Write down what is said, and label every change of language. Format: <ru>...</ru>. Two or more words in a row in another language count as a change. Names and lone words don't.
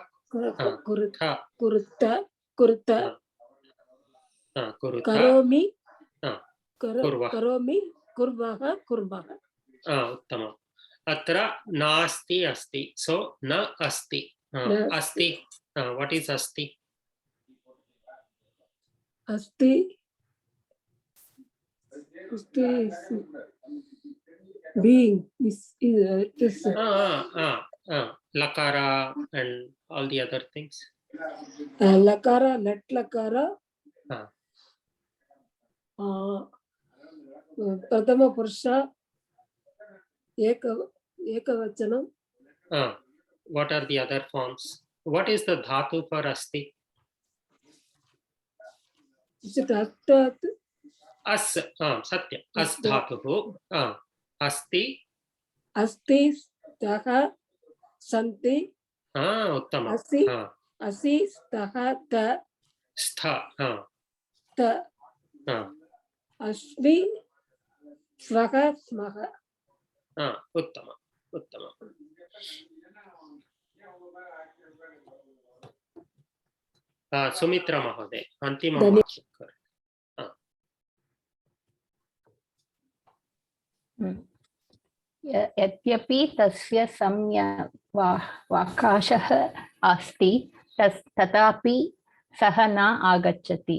<sa>कुरुतः कुरुतः. Karomi. करोमि कुर्वः कुर्मः. उत्तमम्। अत्र नास्ति अस्ति. सः न अस्ति। अस्ति.</sa> <en>What is asti? Asti is being. Is Lakara and all the other things.</en> <sa>लकार, लट् लकार. प्रथम पुरुष एकवचनम्.</sa> <en>What are the other forms? What is the dhatu for asti? Is it attat?</en> <sa>अस्। सत्य। अस् धातु. Asti. अस्ति स्तः सन्ति. Uttama. असि स्थः स्थ. Stha. Ta. अस्मि स्वः स्मः. उत्तम। उत्तम. सुमित्र महोदय, अन्तिम वाक्य. यद्यपि तस्य सम्यक् वाकाशः अस्ति तथापि सः न आगच्छति.</sa>